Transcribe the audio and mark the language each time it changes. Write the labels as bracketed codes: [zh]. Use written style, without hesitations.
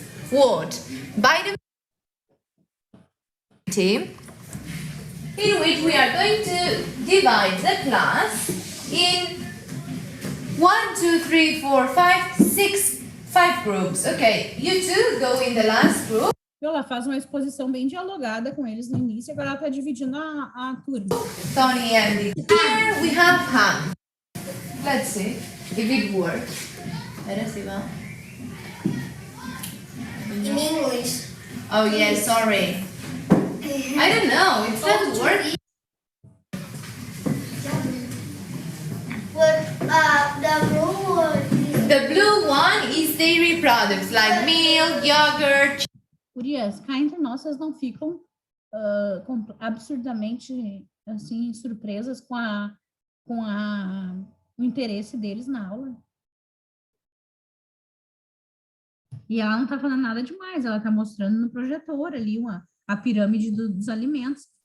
[en] word by the in which we are going to divide the class in 1, 2, 3, 4, 5, 6, 5 groups. Okay, you two go in the last group. [pt] Ela faz uma exposição bem dialogada com eles no início, agora ela tá dividindo a turma. [en] Tony and Lee. Here we have ham. Let's see if it works. Let's see, well. In English. Oh yeah, sorry. I don't know. It's not working. But the blue one. The blue one is dairy products like milk, yogurt. [pt] Gurias, cá entre nós, vocês não ficam absurdamente assim, surpresas com o interesse deles na aula. E ela não tá falando nada demais, ela tá mostrando no projetor ali a pirâmide dos alimentos.